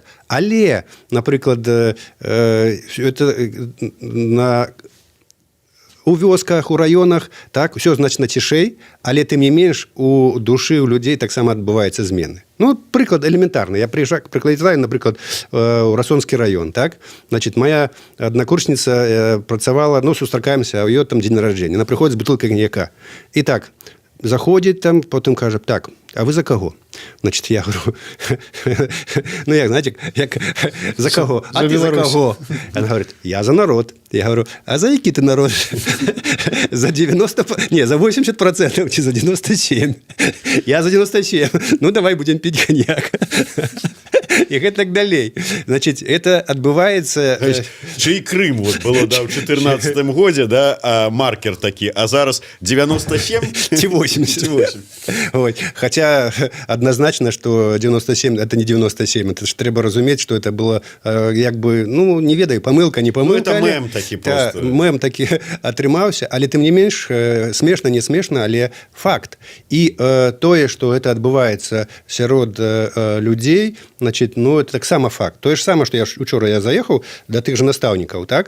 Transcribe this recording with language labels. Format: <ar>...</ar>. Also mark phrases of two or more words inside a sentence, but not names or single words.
<be>Але, напрыклад, это у вёсках, у раёнах, так, усё значна цішэй, але тым не менш у душы у людзей таксама адбываюцца змены. Ну, прыклад элементарны. Я прыкладаю, напрыклад, у Расонскі раён, так?</be> <ru>Значит, моя</ru> <be>аднакурсніца працавала, ну, сустракаемся, а у её там дзень нараджэння. Она прыходзіць з бутылкай коньяка.</be> <ru>І так, заходит там, потом кажет, так, а вы за кого? Значит, я говорю, ну, як, знаете, як, за кого? А ты за кого? Она говорит, я за народ. Я говорю, а за який ты народ? За 90, не, за 80%, чи за 97? Я за 97. Ну, давай будем пить коньяк.</ru> <be>І гэтак далей.</be> <ru>Значит, это</ru> <be>адбываецца... Чый Крым вот было, да, в 14-м годзе, да, маркер такі, а зараз 97? Ці 80.</be> <ru>Вот. Хотя однозначно, что 97, это не 97, это же треба разуметь, что это было,</ru> <be>як бы, ну, не ведаю, помылка, не помылка.</be> <ru>Ну, это мем такі просто.</ru> <be>Мем такі атрымаўся, але тым не менш, смешна, не смешна, але факт. І тое,</be> <ru>что это</ru> <be>адбываецца сярод людзей, значит, ну, это таксама факт. Тое ж самае, што учора я заехаў да тых жа настаўнікаў, так?</be>